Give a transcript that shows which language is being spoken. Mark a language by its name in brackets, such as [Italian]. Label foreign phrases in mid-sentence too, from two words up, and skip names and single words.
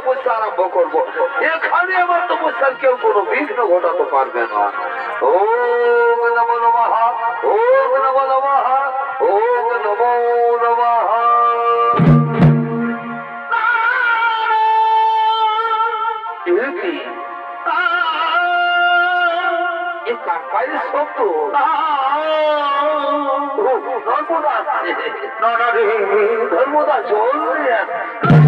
[Bangla] আরম্ভ করবো। এখানে আমার তপস্যার কেউ কোনো বিঘ্ন ঘটাতে পারবে না। [Sanskrit] ওম নমো নমঃ, ওম নমো নমঃ, ওম নমো নমঃ। [Bangla] এ কি? এ কার পায়ের শব্দ? ধর্মদা আসছে। ধর্মদা জল নিয়ে আসছে।